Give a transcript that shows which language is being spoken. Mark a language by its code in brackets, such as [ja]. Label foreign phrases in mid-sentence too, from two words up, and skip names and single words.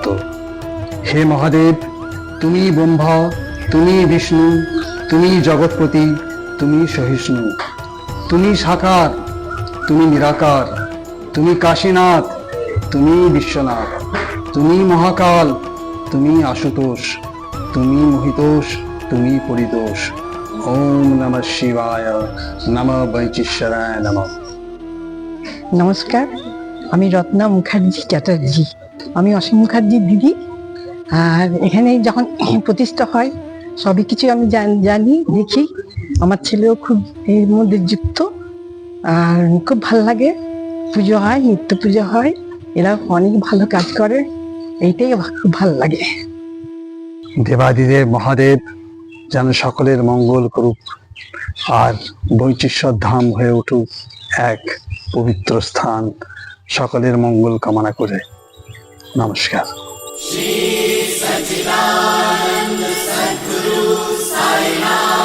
[bn] হে মহাদেব, তুমি ব্রহ্মা, তুমি বিষ্ণু, তুমি জগৎপতি, তুমি সহিষ্ণু, তুমি সাকার, তুমি নিরাকার, তুমি কাশীনাথ, তুমি বিশ্বনাথ, তুমি মহাকাল, তুমি আশুতোষ, তুমি মহিতোষ, তুমি পরিতোষ। [sa] ওম নমঃ শিবায়, নমঃ বৈচিশ্বরায় নমঃ। [bn] নমস্কার, আমি রত্না মুখার্জি চ্যাটার্জি। আমি অসীম মুখার্জির দিদি। আর এখানে যখন প্রতিষ্ঠা হয় সবই কিছু আমি জানি, দেখি। আমার ছেলেও খুব এর মধ্যে যুক্ত। আর খুব ভালো লাগে। পুজো হয়, নিত্য পুজো হয়, এরা অনেক ভালো কাজ করে, এইটাই খুব ভালো লাগে। দেবাদিদেব মহাদেব যেন সকলের মঙ্গল করুক, আর বৈচিশ্বর ধাম হয়ে উঠুক এক পবিত্র স্থান। সকলের মঙ্গল কামনা করে নমস্কার। श्री सच्चिदानंद सद्गुरु साईनाथ।